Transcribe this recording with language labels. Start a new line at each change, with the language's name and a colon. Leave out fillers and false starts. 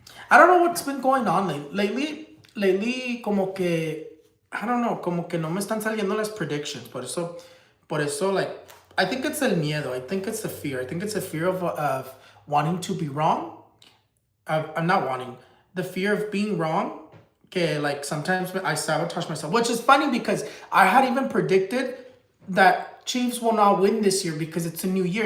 English: I don't know what's been going on lately.
Spanish: Como que
English: I don't know,
Spanish: como que no me están saliendo las predictions. Por eso,
English: like, I think it's
Spanish: el miedo.
English: I think it's the fear. I think it's a fear of wanting to be wrong. I'm not wanting. The fear of being wrong. Okay, like sometimes I sabotage myself, which is funny because I had even predicted that Chiefs will not win this year because it's a new year.